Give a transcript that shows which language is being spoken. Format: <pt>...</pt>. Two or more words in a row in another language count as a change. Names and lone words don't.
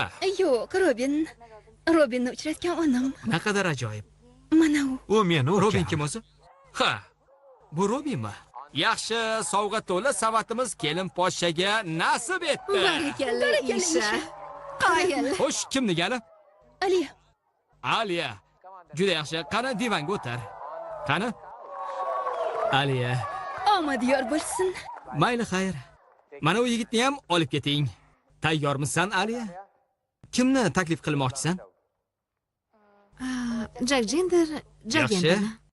<uz>Yo'q, Robinni uchratgan onam. Naqadar ajoyib. Mana u. U meni Robin kim o'zi? Ha. Bu Robinmi? Yaxshi, sovg'a to'la savatimiz kelin poshshaga nasib etdi. Barakalla, Isha. Qoyil. Xo'sh, kimni gani? Aliya. Aliya. Juda yaxshi. Qani divanga o'tir. Qani? Aliya. Omad yor bo'lsin. Mayli, xayr. Mana u yigitni ham olib keting. Tayyormisan, Aliya? Kimni taklif qilmoqchisan? Jagendar, Jagendani.</uz>